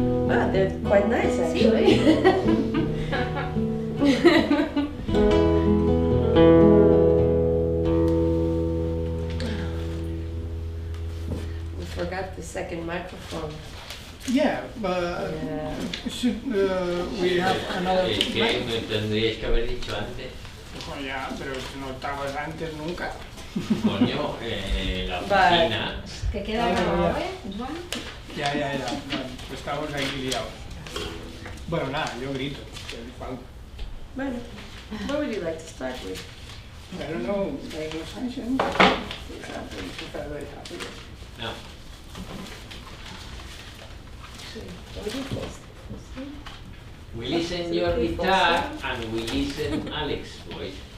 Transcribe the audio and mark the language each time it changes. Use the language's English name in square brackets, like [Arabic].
[English] Ah, they're quite nice actually. We forgot the second microphone. Yeah, but Yeah. should we have another? [Spanish] Es que me tendríais que haber dicho antes. Oh, ya, pero no estabas antes nunca. Coño, la oficina. Que queda grabado, ¿eh? Juan. Ya, bueno, pues estamos ahí liados. Bueno, nada, yo grito. que falta. [English] Bueno, what would you like to start with? I don't know, like a function, for example, if I'm very happy. No. We listen your guitar and we listen Alex voice.